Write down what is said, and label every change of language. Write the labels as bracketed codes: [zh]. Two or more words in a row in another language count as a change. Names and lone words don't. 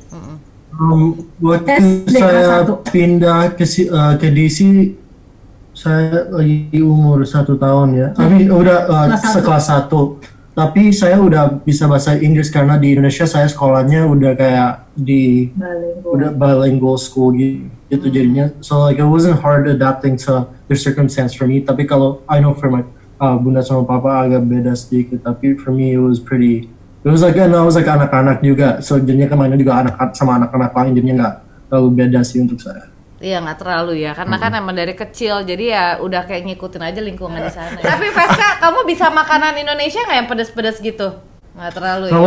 [id] Waktu saya pindah ke DC, saya lagi umur 1 tahun ya. Tapi udah sekelas 1. Tapi saya udah bisa bahasa Inggris karena di Indonesia saya sekolahnya udah kayak di [en] bilingual school [id] gitu jadinya. [en] So like it wasn't hard adapting to the circumstance for me. [id] Tapi kalau [en] I know for my [id] bunda sama papa agak beda sedikit. Tapi [en] for me it was pretty [id] Terus anak-anak juga, so jadinya kemana juga anak-anak lain, jadinya nggak terlalu beda sih untuk saya. Iya nggak terlalu ya, karena kan emang dari kecil, jadi ya udah kayak ngikutin aja lingkungan di sana. Tapi Veska, kamu bisa makanan Indonesia nggak yang pedes-pedes gitu? Nggak terlalu ya?